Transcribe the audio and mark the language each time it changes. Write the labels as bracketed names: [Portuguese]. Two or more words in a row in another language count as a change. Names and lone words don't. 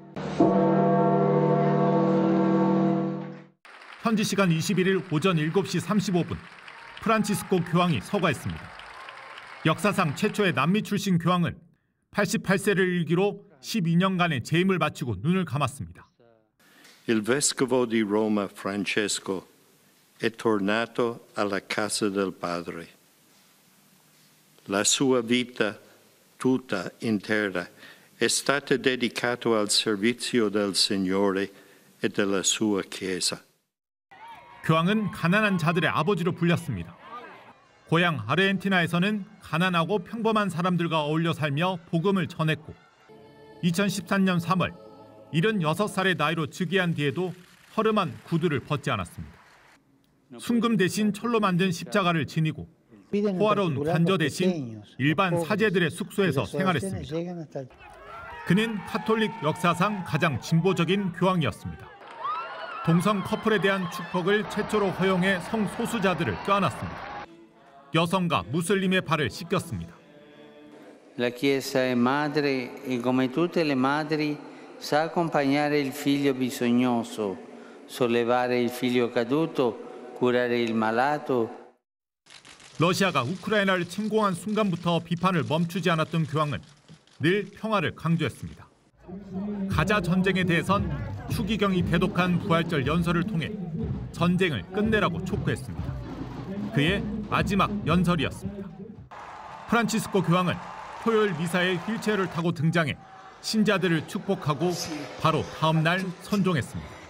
[Korean] 현지 시간 21일 오전 7시 35분 프란치스코 교황이 서거했습니다. 역사상 최초의 남미 출신 교황은 88세를 일기로 12년간의 재임을 마치고 눈을 감았습니다. [Italian] Il vescovo di Roma Francesco è tornato alla casa del Padre. La sua vita tutta intera è stata dedicata al servizio del Signore e della sua Chiesa. [Korean] 교황은 가난한 자들의 아버지로 불렸습니다. 고향 아르헨티나에서는 가난하고 평범한 사람들과 어울려 살며 복음을 전했고 2013년 3월 76살의 나이로 즉위한 뒤에도 허름한 구두를 벗지 않았습니다. 순금 대신 철로 만든 십자가를 지니고 호화로운 관저 대신 일반 사제들의 숙소에서 생활했습니다. 그는 카톨릭 역사상 가장 진보적인 교황이었습니다. 동성 커플에 대한 축복을 최초로 허용해 성소수자들을 껴안았습니다. 여성과 무슬림의 발을 씻겼습니다. [Italian] La Chiesa è madre e come tutte le madri sa accompagnare il figlio bisognoso, sollevare il figlio caduto, curare il malato. [Korean] 러시아가 우크라이나를 침공한 순간부터 비판을 멈추지 않았던 교황은 늘 평화를 강조했습니다. 가자 전쟁에 대해선 추기경이 대독한 부활절 연설을 통해 전쟁을 끝내라고 촉구했습니다. 그의 마지막 연설이었습니다. 프란치스코 교황은 토요일 미사에 휠체어를 타고 등장해 신자들을 축복하고 바로 다음 날 선종했습니다.